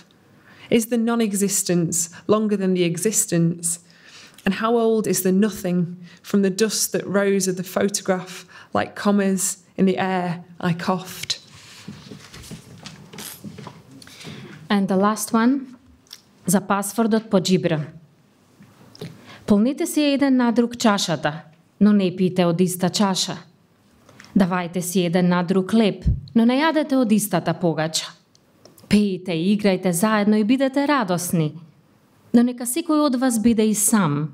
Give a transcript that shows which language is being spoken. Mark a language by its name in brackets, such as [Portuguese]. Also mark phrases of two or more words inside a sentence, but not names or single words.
[English] Is the non-existence longer than the existence? And how old is the nothing from the dust that rose of the photograph like commas in the air I coughed? And the last one, [Macedonian] за пасвордот по джибра. Полнете си еден на друг чашата, но не пиете од иста чаша. Давајте си еден на друг хлеб, но не јадете од истата погача. Пеете и играјте заедно и бидете радосни, но нека секој од вас биде и сам.